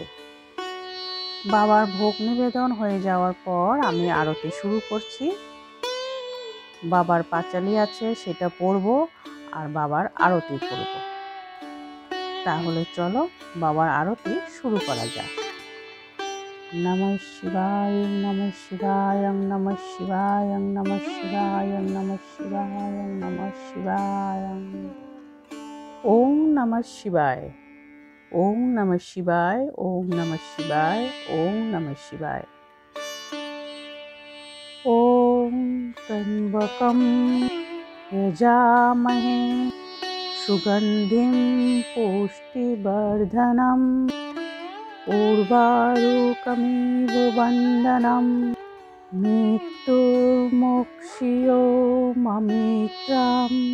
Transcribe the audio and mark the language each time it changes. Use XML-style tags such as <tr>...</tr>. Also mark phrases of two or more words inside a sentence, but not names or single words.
<bn>বাবার ভোগ নিবেদন হয়ে যাওয়ার পর আমি আরতি শুরু করছি। বাবার পাঁচালি আছে সেটা পড়ব আর বাবার আরতি করব। তাহলে চলো বাবার আরতি শুরু করা যাক।</bn> <sa>নমঃ শিবায় নমঃ শিবায় নমঃ শিবায় নমঃ শিবায় নমঃ শিবায় নমঃ শিবায়। ওম নমঃ শিবায়, ওম নমঃ শিবায়, ওম নমঃ শিবায়, ওম নমঃ শিবায়। ওম ত্র্যম্বকম যজামহে সুগন্ধিম পুষ্টিবর্ধনম উর্বারুকমিব বন্দনম মৃত্যুর্মোক্ষিয়মামিত্রাম।</sa>